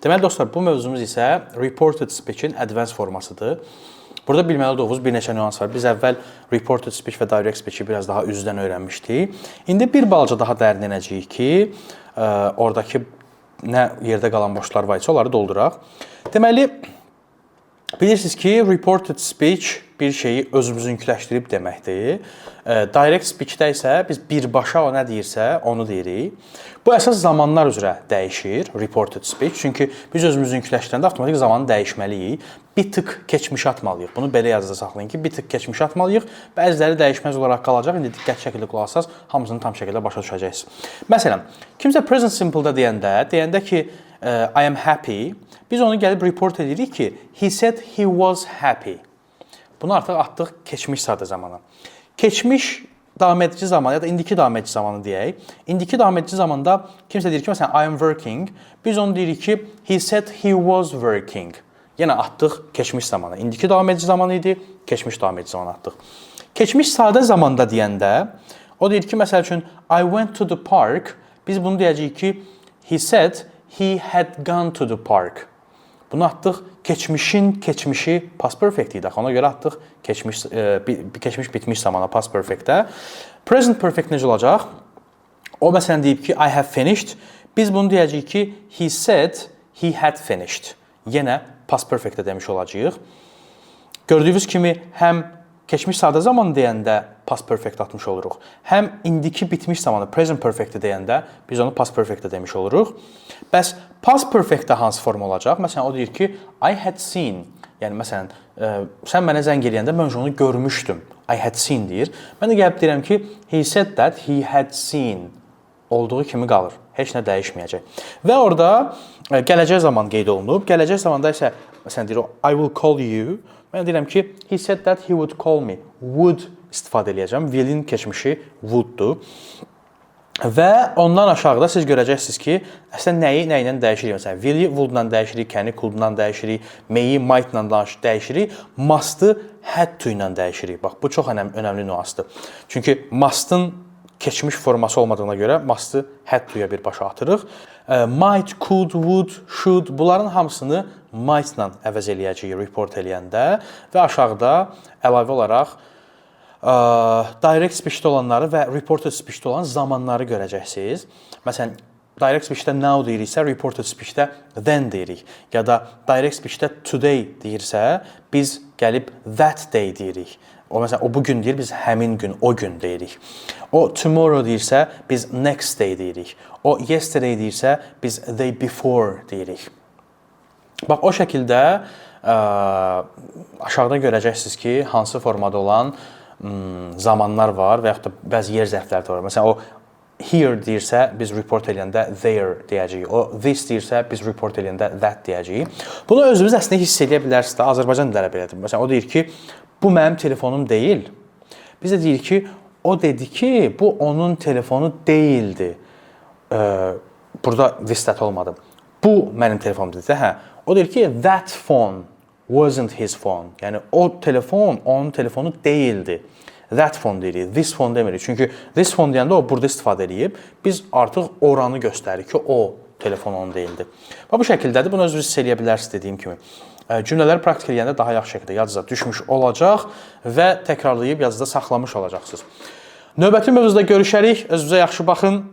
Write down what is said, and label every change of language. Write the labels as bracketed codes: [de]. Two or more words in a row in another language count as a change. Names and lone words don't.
[az] Deməli dostlar, bu mövzumuz isə [en] reported speech- [az] in advanced formasıdır. Burada bilməli olduğunuz bir neçə nüans var. Biz əvvəl [en] reported speech [az] və [en] direct speech- [az] i biraz daha üzdən öyrənmişdik. İndi bir balaca daha dərinlənəcəyik ki, oradakı nə yerdə qalan boşlar var isə onları dolduraq. Deməli, bilirsiniz ki, [en] reported speech [az] bir şeyi özümüzünküləşdirib deməkdir. [en] Direct speech- [az] də isə biz birbaşa o nə deyirsə, onu deyirik. Bu əsas zamanlar üzrə dəyişir, [en] reported speech. [az] Çünki biz özümüzünküləşdirəndə avtomatik zamanı dəyişməliyik. Bir tık keçmişə atmalıyıq. Bunu belə yazıda saxlayın ki, bir tık keçmişə atmalıyıq. Bəziləri dəyişməz olaraq qalacaq. İndi diqqət şəkildə qulaq asasınız, hamısını tam şəkildə başa düşəcəksiniz. Məsələn, kimsə [en] present simple- [az] da deyəndə ki, [en] I am happy, [az] biz onu gəlib report edirik ki, [en] he said he was happy. [az] Bunu artıq atdıq keçmiş sadə zamana. Keçmiş davam edici zaman ya da indiki davam edici zamanı deyək. İndiki davam edici zamanda kimsə deyir ki, məsələn, [en] I am working. [az] Biz onu deyirik ki, [en] he said he was working. [az] Yenə atdıq keçmiş zamana. İndiki davam edici zaman idi, keçmiş davam edici zaman atdıq. Keçmiş sadə zamanda deyəndə, o deyir ki, məsəl üçün, [en] I went to the park. [az] Biz bunu deyəcəyik ki, [en] he said he had gone to the park. [az] Bunu atdıq keçmişin keçmişi [en] past perfect [az] idi. Ona görə atdıq keçmiş bitmiş zamana [en] past perfect- [az] də. Present perfect necə olacaq? O məsələn deyib ki, [en] I have finished. [az] Biz bunu deyəcəyik ki, [en] he said he had finished. [az] Yenə [en] past perfect- [az] də demiş olacağıq. Gördüyünüz kimi həm keçmiş sadə zaman deyəndə [en] past perfect [az] atmış oluruq. Həm indiki bitmiş zamanı [en] present perfect [az] deyəndə biz onu [en] past perfect [az] demiş oluruq. Bəs [en] past perfect- [az] də hansı form olacaq? Məsələn, o deyir ki, [en] I had seen. [az] Yəni məsələn, sən mənə zəng eləyəndə mən onu görmüşdüm. [en] I had seen [az] deyir. Mən də gəlib deyirəm ki, [en] he said that he had seen. [az] Olduğu kimi qalır. Heç nə dəyişməyəcək. Və orada gələcək zaman qeyd olunub. Gələcək zamanda isə məsələn deyir o [en] I will call you. [az] Mən deyirəm ki, [en] he said that he would call me. [az] Would istifadə edəcəm. Will'in keçmişi would'dur. Və ondan aşağıda siz görəcəksiniz ki, əslində nəyi nə ilə dəyişirik? Məsələn, will'i would-la dəyişirik, can'i could-la dəyişirik, may-i might-la dəyişirik, must-ı [en] had to [az] ilə dəyişirik. Bax, bu çox önəmli nüansdır. Çünki must-ın keçmiş forması olmadığına görə must-ı [en] had to- [az] ya birbaşa atırıq. [en] Might, could, would, should [az] bunların hamısını might-la əvəz eləyəcəyik report eləyəndə və aşağıda əlavə olaraq [en] direct speech- [az] də olanları və [en] reported speech- [az] də olan zamanları görəcəksiniz. Məsələn, [en] direct speech- [az] də now deyiriksə, [en] reported speech- [az] də then deyirik. Ya da [en] direct speech- [az] də today deyirsə, biz gəlib [en] that day [az] deyirik. O məsələn, o bugün deyir, biz həmin gün, o gün deyirik. O tomorrow deyirsə, biz [en] next day [az] deyirik. O yesterday deyirsə, biz [en] day before [az] deyirik. Bax, o şəkildə aşağıda görəcəksiniz ki, hansı formada olan zamanlar var və yaxud da bəzi yer zərfləri var. Məsələn, o here deyirsə, biz report eləyəndə there deyəcəyik. O this deyirsə, biz report eləyəndə that deyəcəyik. Bunu özünüz əslində hiss edə bilərsiniz də. Azərbaycan dilləri belədir. Məsələn, o deyir ki, bu mənim telefonum deyil. Biz də deyirik ki, o dedi ki, bu onun telefonu deyildi. Burada [en] this that [az] olmadı. Bu mənim telefonum dedi. Hə. O deyir ki, [en] that phone wasn't his phone. [az] Yəni o telefon onun telefonu değildi. [en] That phone [az] deyirik, [en] this phone [az] demirik. Çünki [en] this phone [az] deyəndə o burada istifadə edib, biz artıq oranı göstəririk ki, o telefon onun deyildi. Bu şəkildədir. Bunu özünüz hiss edə bilərsiniz dediyim kimi. Cümlələri praktik edəndə daha yaxşı şəkildə yadınıza düşmüş olacaq və təkrarlayıb yadınızda saxlamış olacaqsınız. Növbəti mövzuda görüşərik. Özünüzə yaxşı baxın.